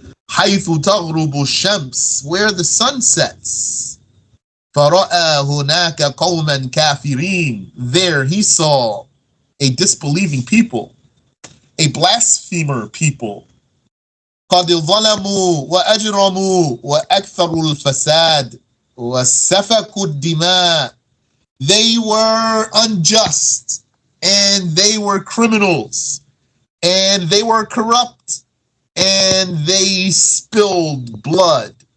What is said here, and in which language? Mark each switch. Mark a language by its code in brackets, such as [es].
[ar] حيث تغرب الشمس, [en] where the sun sets. [ar] فرأى هناك قوما كافرين, [en] there he saw a disbelieving people, a blasphemer people. [ar] قد ظلموا وأجرموا وأكثروا الفساد وسفكوا الدماء. [en] They were unjust, and they were criminals, and they were corrupt, and they spilled blood.